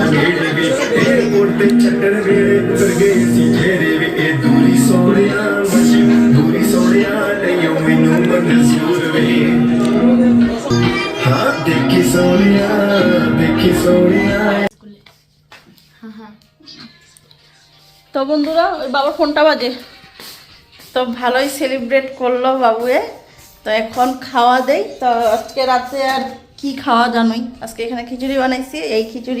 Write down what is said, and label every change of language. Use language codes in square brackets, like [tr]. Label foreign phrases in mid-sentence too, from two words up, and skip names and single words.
[pa] ਨੇੜੇ ਵੇ ਏਅਰਪੋਰਟ ਪੇ ਚੱਕਰ ਮੇਰੇ ਫਿਰ ਗਏ ਸੀ ਘੇਰੇ ਵੇ ਏ ਦੂਰੀ ਸੋਨੀਆ ਮਸ਼ੀ ਦੂਰੀ ਸੋਨੀਆ ਨਹੀਂ ਮੈਨੂੰ ਮਨਜ਼ੂਰ ਵੇ ਹਾਂ ਦੇਖੀ ਸੋਨੀਆ [bn] তো বন্ধুরা ওই বাবার ফোনটা বাজে, তো ভালোই সেলিব্রেট করলো বাবুয়ে। তো এখন খাওয়া দেই। তো আজকে রাতে আর কি খাওয়া জানোই, আজকে এখানে খিচুড়ি বানাইছি, এই খিচুড়ি।